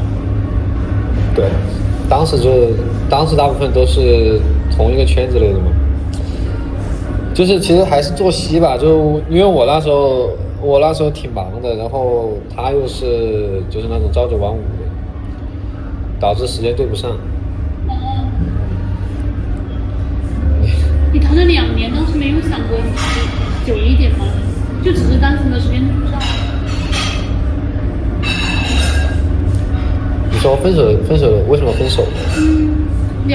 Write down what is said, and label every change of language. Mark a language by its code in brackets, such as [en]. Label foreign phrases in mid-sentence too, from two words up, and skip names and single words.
[zh] 对，当时大部分都是同一個圈子裡的嘛。就是其實還是作息吧，就因為我那時候挺忙的，然後他又是就是那種朝九晚五的，導致時間對不上。你談了2年，當時沒有想過久一點嗎？就只是單純的時間對不上。你說分手為什麼分手呢